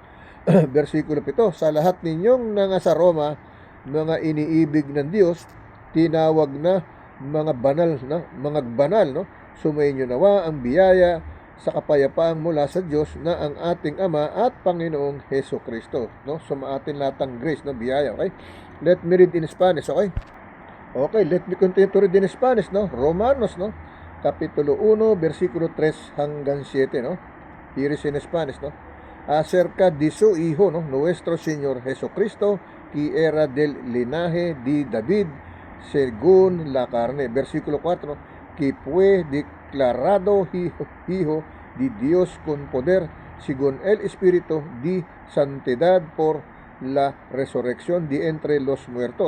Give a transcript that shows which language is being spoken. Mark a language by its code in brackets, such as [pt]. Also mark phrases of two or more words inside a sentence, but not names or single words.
[tl] Versikulo 7, sa lahat ninyong nasa Roma, mga iniibig ng Diyos, tinawag na mga banal, no? Sumainyo nawa ang biyaya sa kapayapaan mula sa Diyos na ang ating Ama at Panginoong Jesucristo, no? Sumaatin lahat ng grace, no? Biyaya, okay? [en] Let me read in Spanish, okay? Okay, let me continue to read in Spanish, [tl] no? Romanos, no? Kapitulo 1, versikulo 3 hanggang 7, no? [en] Here is in Spanish, [es] no? Acerca de su Hijo, no? Nuestro Señor Jesucristo, que era del linaje de David, según la carne. Versikulo 4, que fue declarado hijo de Dios con poder, según el Espíritu de santidad por la resurrección de entre los muertos.